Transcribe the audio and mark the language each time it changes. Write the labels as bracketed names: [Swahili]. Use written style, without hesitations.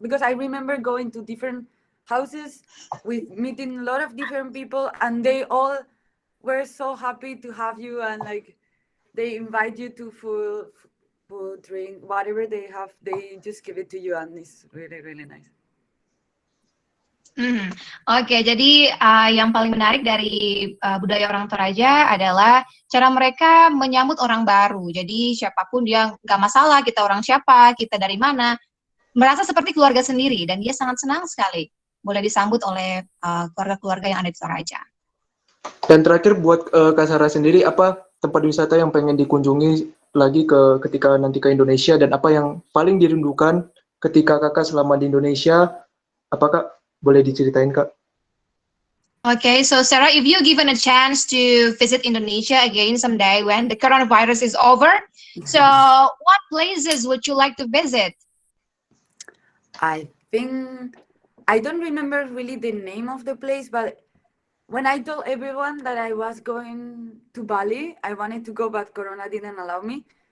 [English] Because I remember going to different houses with meeting a lot of different people, and they all were so happy to have you, and like they invite you to food, drink, whatever they have, they just give it to you, and it's really, really nice. [Indonesian] Oke, jadi yang paling menarik dari budaya orang Toraja adalah cara mereka menyambut orang baru. Jadi siapapun dia nggak masalah, kita orang siapa, kita dari mana, merasa seperti keluarga sendiri dan dia sangat senang sekali boleh disambut oleh keluarga-keluarga yang ada di Toraja. Dan terakhir buat Kak Sarah sendiri, apa tempat wisata yang pengen dikunjungi lagi ketika nanti ke Indonesia dan apa yang paling dirindukan ketika kakak selama di Indonesia? Apakah boleh diceritain, Kak? [English] Okay, so Sarah, if you given a chance to visit Indonesia again someday when the coronavirus is over, so what places would you like to visit? I think, I don't remember really the name of the place, but when I told everyone that I was going to Bali, I wanted to go, but Corona didn't allow me.